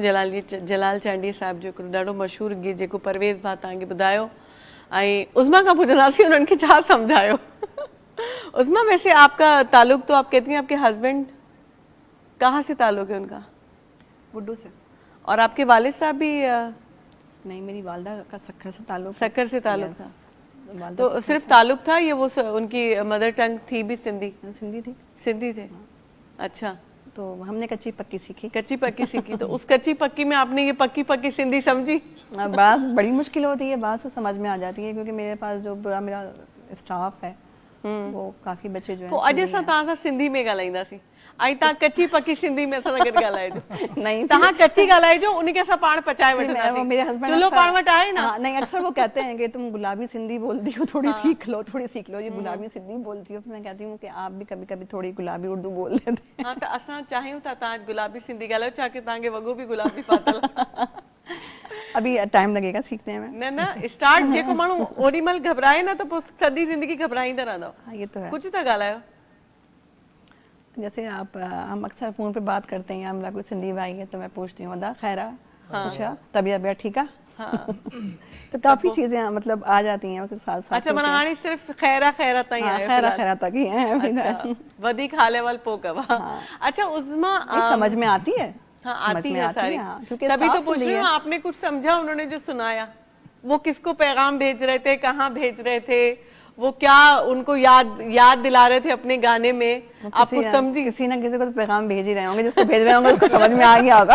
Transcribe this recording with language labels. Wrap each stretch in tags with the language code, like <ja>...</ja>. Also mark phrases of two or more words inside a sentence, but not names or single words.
<sd>जलाल चांडी साहिब जो हिकिड़ो ॾाढो मशहूरु गीत जेको परवेज़ भाउ तव्हांखे ॿुधायो ऐं उज़मा खां पुछंदासीं उन्हनि खे छा सम्झायो।</sd> <hi>उज़मा वैसे आपका ताल्लुक तो आप कहती हैं आपके हस्बैंड कहाँ से ताल्लुक है उनका? बुड्डू से। और आपके वालिद साहब भी नहीं, मेरी वालदा का सक्कर से ताल्लुक। सक्कर से ताल्लुक था? वालदा तो सिर्फ ताल्लुक था या वो उनकी</hi> <en>mother tongue</en> <hi>थी भी सिंधी? सिंधी थी। सिंधी थे, अच्छा। तो हमने कच्ची पक्की सीखी। कच्ची पक्की सीखी, तो उस कच्ची पक्की में आपने ये पक्की पक्की सिंधी समझी? बात बड़ी मुश्किल होती है, बात तो समझ में आ जाती है क्योंकि मेरे पास जो पूरा मेरा स्टाफ है वो काफी बच्चे जो</hi> <sd>पोइ</sd> <hi>हैं</hi> <sd>अॼु असां तव्हां सां सिंधी में ॻाल्हाईंदासीं ऐं तव्हां कच्ची पक्की सिंधी में असां सां गॾु ॻाल्हाइजो।</sd> <hi>नहीं,</hi> <sd>तव्हां कच्ची ॻाल्हाइजो, उनखे असां पाण पचाए</sd> <hi>वो मेरे</hi> <sd>वठंदासीं।</sd> <hi>हस्बैंड</hi> <sd>चुल्हो पाण वटि आहे ना?</sd> <hi>नहीं, अक्सर वो कहते हैं कि तुम गुलाबी सिंधी बोलती हो, थोड़ी सीख लो, थोड़ी सीख लो, ये गुलाबी सिंधी बोलती हो। फिर मैं कहती हूँ कि आप भी कभी कभी थोड़ी गुलाबी उर्दू बोल लेते हैं।</hi> <sd>हा, त असां चाहियूं था तव्हां गुलाबी सिंधी ॻाल्हायो, छा की तव्हांखे वॻो बि गुलाबी पातल।</sd> <hi>अभी टाइम लगेगा सीखने में।</hi> <sd>न न स्टार्ट जेको माण्हू ओॾी महिल घबराए न त पोइ सॼी ज़िंदगी घबराईंदा रहंदव।</sd> <hi>हाँ, ये तो है।</hi> <sd>कुझु त ॻाल्हायो।</sd> <hi>जैसे हम अक्सर फोन पे बात करते हैं, हमरा कोई सिंधी भाई है तो मैं पूछती हूँ</hi> <sd>अदा खैरा,</sd> <hi>अच्छा तबियत बियत ठीक है? तो काफी चीजें मतलब आ जाती हैं साथ साथ।</hi> <sd>अच्छा माना हाणे सिर्फ खैरा खैरा ताईं आयो?</sd> <hi>खैरा खैरा तक ही है।</hi> <sd>अच्छा वधीक हाले वाल पोइ कवा। अच्छा उज़मा</sd> <hi>समझ में आती है, हाँ समझ आती में है आती सारी, है, हाँ, क्योंकि तभी तो staff पूछ सुन रही रही हूँ है। आपने कुछ समझा उन्होंने जो सुनाया, वो किसको पैगाम भेज रहे थे, कहाँ भेज रहे थे, वो क्या उनको याद दिला रहे थे अपने गाने में, आप कुछ समझी? किसी ना किसी को तो पैगाम भेज ही रहे होंगे, जिसको भेज रहे होंगे उसको समझ में आ गया होगा।</hi>